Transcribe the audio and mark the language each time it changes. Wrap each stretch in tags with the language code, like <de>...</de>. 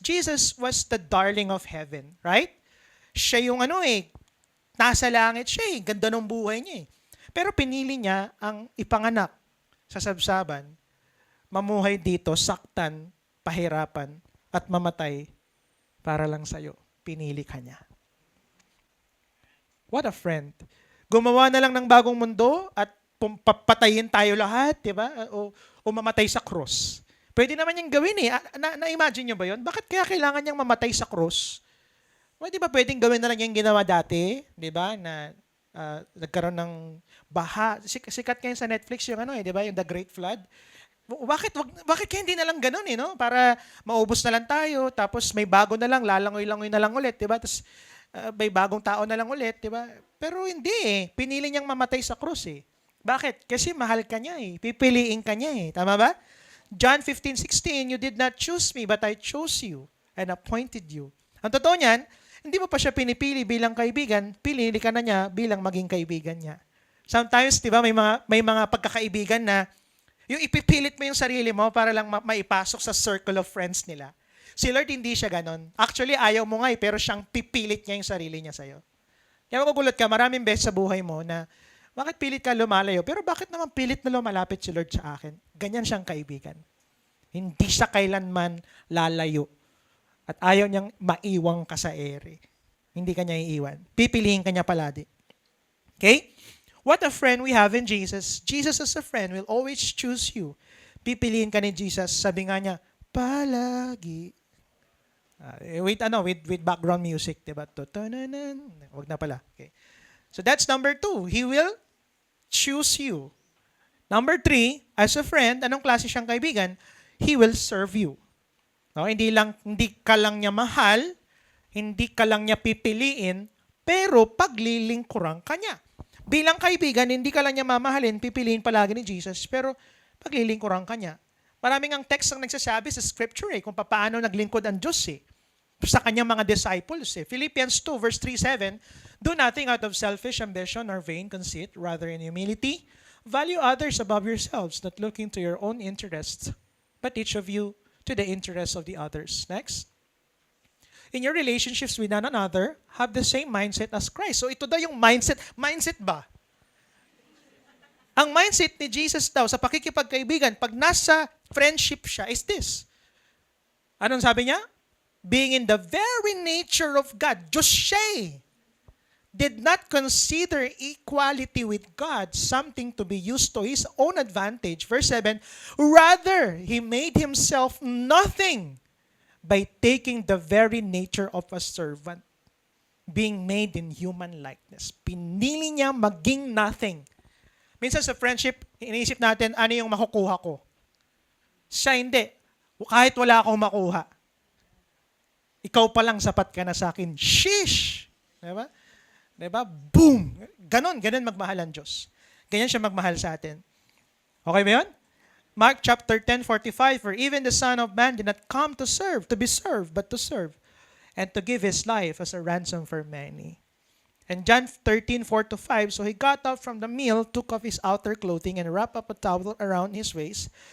<en>Jesus was the darling of heaven, right?</en> <tl>Siya yung nasa langit siya ganda ng buhay niya Pero pinili niya ang ipanganak sa sabsaban, mamuhay dito, saktan, pahirapan, at mamatay para lang sa'yo. Pinili ka niya.</tl> <en>What a friend.</en> <tl>Gumawa na lang ng bagong mundo at papatayin tayo lahat, di ba? O mamatay sa cross. Pwede naman niyang gawin Na-imagine niyo ba yun? Bakit kaya kailangan niyang mamatay sa cross? Well, di ba pwedeng gawin na lang yung ginawa dati? Di ba? Na nagkaroon ng baha. Sikat ngayon sa Netflix yung di ba? Yung The Great Flood. Bakit kaya hindi na lang ganun no? Para maubos na lang tayo, tapos may bago na lang, lalangoy-langoy na lang ulit, di ba? Tapos may bagong tao na lang ulit, di ba? Pero hindi Pinili niyang mamatay sa krus Bakit? Kasi mahal ka niya Pipiliin ka niya Tama ba?</tl> <en>John 15:16, you did not choose me, but I chose you and appointed you.</en> <tl>Ang totoo niyan, hindi mo pa siya pinipili bilang kaibigan, pinili ka na niya bilang maging kaibigan niya. Sometimes, di ba, may mga pagkakaibigan na yung ipipilit mo yung sarili mo para lang maipasok sa circle of friends nila. Si Lord hindi siya ganon. Actually, ayaw mo nga pero siyang pipilit niya yung sarili niya sa'yo. Kaya magugulat ka, maraming beses sa buhay mo na bakit pilit ka lumalayo? Pero bakit naman pilit na lumalapit si Lord sa akin? Ganyan siyang kaibigan. Hindi siya kailanman lalayo. At ayaw niyang maiwang ka sa ere. Hindi ka niya iiwan. Pipiliin ka niya palagi. Okay?</tl> <en>What a friend we have in Jesus. Jesus as a friend will always choose you.</en> <tl>Pipiliin ka ni Jesus. Sabi nga niya, palagi.</tl> <en>With background music,</en> <tl>diba? Wag na pala.</tl> <en>Okay. So that's number 2. He will choose you. Number 3, as a friend,</en> <tl>anong klase siyang kaibigan?</tl> <en>He will serve you.</en> <tl>No, hindi ka lang niya mahal, hindi ka lang niya pipiliin, pero paglilingkuran ka niya. Bilang kaibigan, hindi ka lang niya mamahalin, pipiliin palagi ni Jesus, pero paglilingkuran ka niya. Maraming ang text ang nagsasabi sa scripture kung paano naglingkod ang Diyos sa kanyang mga disciples.</tl> <en>Philippians 2 verse 3-7, do nothing out of selfish ambition or vain conceit, rather in humility, value others above yourselves, not looking to your own interests, but each of you to the interests of the others. Next. In your relationships with one another, have the same mindset as Christ.</en> <tl>So ito daw yung mindset. Mindset ba? Ang mindset ni Jesus daw sa pakikipagkaibigan, pag nasa friendship siya, is this. Anong sabi niya?</tl> <en>Being in the very nature of God,</en> <tl>Diyos siya eh,</tl> <en>did not consider equality with God something to be used to his own advantage. Verse 7, rather, he made himself nothing by taking the very nature of a servant, being made in human likeness.</en> <tl>Pinili niya maging nothing. Minsan sa friendship, iniisip natin, ano yung makukuha ko? Siya hindi. Kahit wala akong makuha. Ikaw pa lang sapat ka na sa akin. Sheesh! Diba? Diba? Boom! Ganon magmahal ang Diyos. Ganyan siya magmahal sa atin. Okay ba yun? Mark chapter 10:45, for even the Son of Man did not come to serve, to be served, but to serve, and to give his life as a ransom for many. And John 13:4-5, so he got up from the meal, took off his outer clothing, and wrapped up a towel around his waist.</tl>